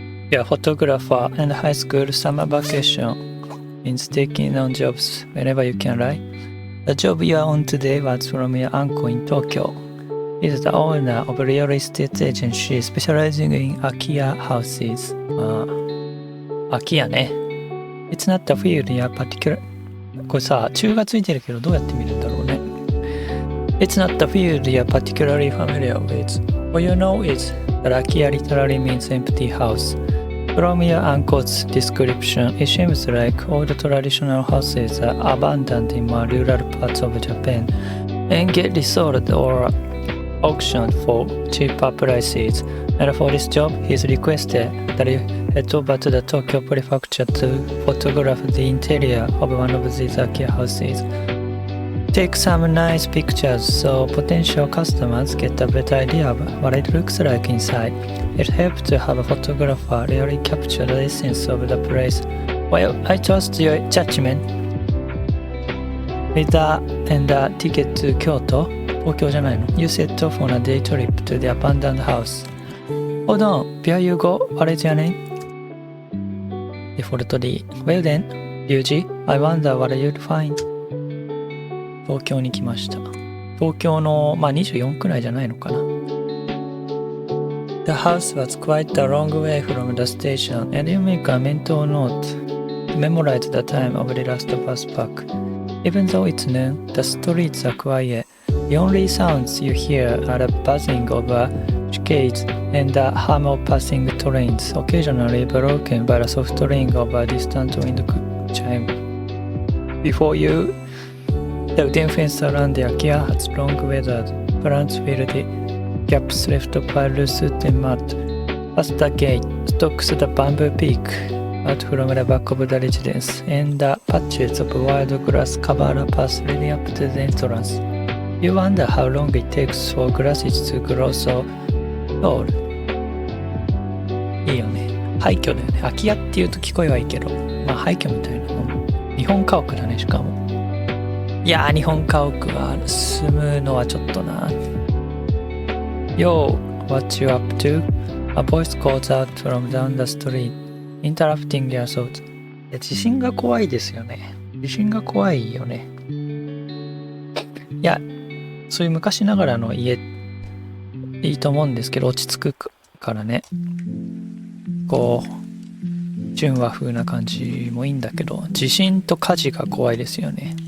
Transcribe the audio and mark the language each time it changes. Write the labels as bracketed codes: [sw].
[en] You're a photographer and high school summer vacation means taking on jobs whenever you can, right? The job you are on today was from your uncle in Tokyo. He is the owner of a real estate agency specializing in Akiya houses. Akiya ね。 It's not a field in a particular... [ja] これさ、中がついてるけどどうやって見るんだろうね。 [en] It's not a field you're particularly familiar with. All you know is that Akiya literally means empty house. From your uncle's description, it seems like all the traditional houses are abandoned in more rural parts of Japan and get resold or auctioned for cheaper prices. And for this job, he's requested that you head over to the Tokyo prefecture to photograph the interior of one of these Akiya houses. Take some nice pictures so potential customers get a better idea of what it looks like inside. It helps to have a photographer really capture the essence of the place. Well, I trust your judgment. With that and a ticket to Kyoto, [ja] 東京じゃないの [en] You set off on a day trip to the abandoned house. Hold on, where you go? [ja] あれじゃね [en] Default D. Well then, Ryuji, I wonder what you'd find. [ja] 東京に来ました。東京の、24くらいじゃないのかな。 [en] The house was quite a long way from the station, and you make a mental note to memorize the time of the last bus back. Even though it's noon, the streets are quiet. The only sounds you hear are the buzzing of cicadas and the hum of passing trains, occasionally broken by the soft ring of a distant wind chime. Before you, the wooden fence around the Akiya has long weathered. Plants fill the gaps left by loose and mud. Past the gate stalks the bamboo peak out from the back of the residence, and the patches of wild grass cover a path leading up to the entrance. You wonder how long it takes for grasses to grow so tall. [ja] いいよね。廃墟だよね。空き家っていうと聞こえはいいけど、廃墟みたいなもん。日本家屋だね、しかも。いやー、日本家屋は住むのはちょっとな。 [en] Yo, what you up to? A voice calls out from down the street, interrupting your thoughts. [ja] 地震が怖いですよね。地震が怖いよね。いや、そういう昔ながらの家いいと思うんですけど、落ち着くからね。こう、純和風な感じもいいんだけど、地震と火事が怖いですよね。